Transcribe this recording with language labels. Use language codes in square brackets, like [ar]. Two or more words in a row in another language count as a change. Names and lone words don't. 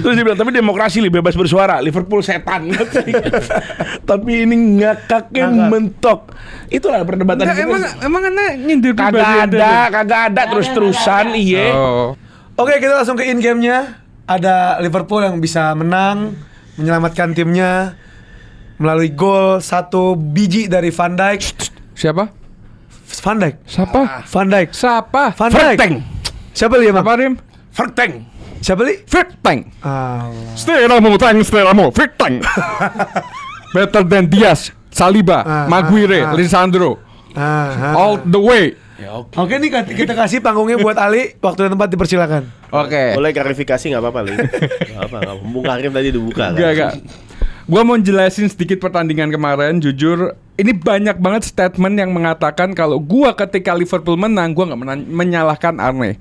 [id] Terus dia bilang, tapi demokrasi bebas bersuara, Liverpool setan. Tapi ini ngakaknya mentok. Itulah perdebatan kita. Emang nyindir Kagak ada terus-terusan. Iya. Oke, kita langsung ke [en] in game- [id] nya. Ada Liverpool yang bisa menang, menyelamatkan timnya melalui gol 1 biji dari Van Dijk. Siapa? Van Dijk. Siapa? Van Dijk. Siapa? Van Dijk. Verteng. Siapa li emang? Apa, Rim? Verteng. Siapa li? Verteng. Allah. Stelamu, Verteng. [en] Better than Diaz, Saliba, Maguire, Lisandro. All the way. [id] Oke nih kita kasih panggungnya buat Ali. Waktu dan tempat dipersilakan. Oke. Boleh klarifikasi nggak apa-apa, Li? Nggak apa. Bung Karim tadi dibuka kan? Enggak. Gua mau jelasin sedikit pertandingan kemarin. Jujur, ini banyak banget statement yang mengatakan kalau gua ketika Liverpool menang, gua nggak menyalahkan Arne.